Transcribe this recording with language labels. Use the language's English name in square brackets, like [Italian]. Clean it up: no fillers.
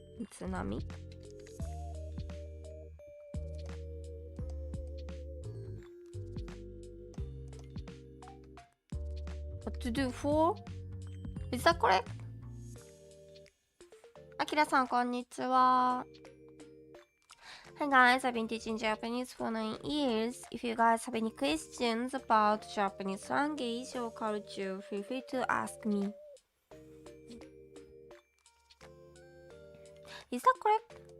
[English] 津波What to do for? Is that correct? [Japanese] あきらさん、こんにちは。 [English] Hi guys, I've been teaching Japanese for 9 years. If you guys have any questions about Japanese language or culture, feel free to ask me. Is that correct?